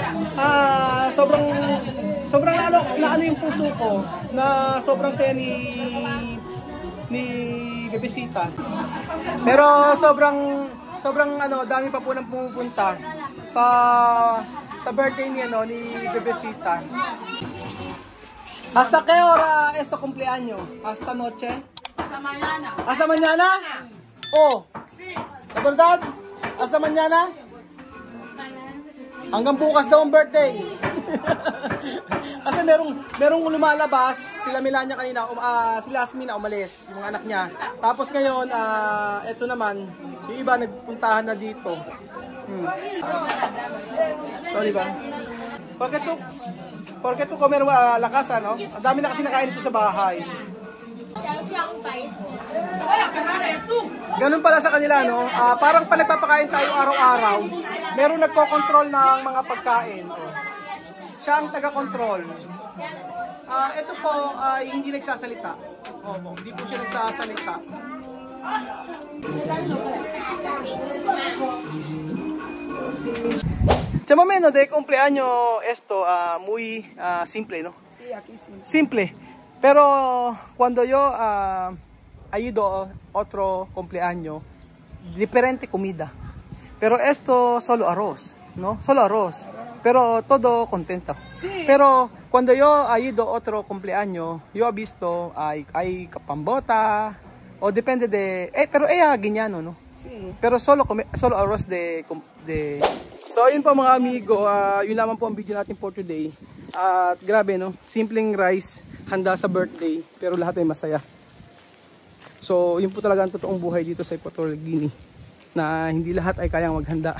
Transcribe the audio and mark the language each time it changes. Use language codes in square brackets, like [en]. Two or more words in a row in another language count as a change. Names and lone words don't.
[tl] Sobrang na ano yung puso ko na sobrang saya ni Bebesita. Pero sobrang dami pa po nang pumupunta sa birthday ni Bebesita. [es] Hasta qué hora es tu cumpleaños? Hasta noche? Hasta mañana. Hasta mañana? Oh. ¿De verdad? Hasta mañana? [tl] Hanggang bukas daw ang birthday. Kasi merong lumalabas, sila Melania kanina, sila Asmina umalis, yung mga anak niya. Tapos ngayon, eto naman, yung iba nagpuntahan na dito. Sorry ba? [es] Porque tu comer [tl] lakas, ano? Ang dami na kasi nakain dito sa bahay. Ganun pala sa kanila, no? Parang pa nagpapakain tayo araw-araw, meron nagko-control ng mga pagkain. Siya ang taga-control. Ito po ay hindi nagsasalita. Hindi po siya nagsasalita. [es] Chamameno de cumpleaños esto muy simple, ¿no? Sí, aquí sí. Simple. Pero cuando yo he ido otro cumpleaños, diferente comida. Pero esto solo arroz, ¿no? Solo arroz. Pero todo contento. Sí. Pero cuando yo he ido otro cumpleaños, yo he visto hay kapambota o depende de pero ella guiñano, ¿no? Sí. Pero solo arroz de [tl] So yun po mga amigo, yun lamang po ang video natin [en] for today. [tl] At grabe, no? Simpleng rice, handa sa birthday, pero lahat ay masaya. So yun po talaga ang totoong buhay dito sa Equatorial Guinea, na hindi lahat ay kayang maghanda.